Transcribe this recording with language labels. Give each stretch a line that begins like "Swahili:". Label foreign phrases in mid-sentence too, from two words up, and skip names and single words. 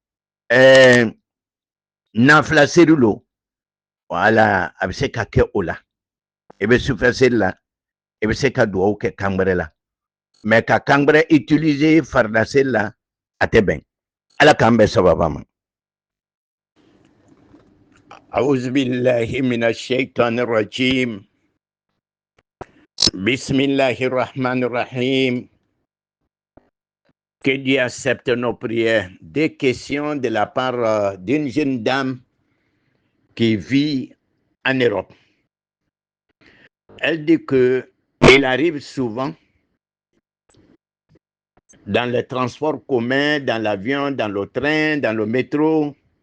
Bambara: nafila seli lo wala a bɛ se ka kɛ o la i bɛ sufɛ seli la i bɛ se ka duwawu kɛ kan gbɛrɛ la mais ka kan gbɛrɛ utiliser farida seli la a tɛ bɛn ala k'an bɛn sababa ma.
Arabic: أعوذ بالله من الشيطان الرجيم. بسم الله الرحمن الرحيم.
French: Que Dieu accepte nos prières. Des questions de la part d'une jeune dame qui vit en Europe. Elle dit qu'il arrive souvent dans les transports communs, dans l'avion, dans le train, dans le métro.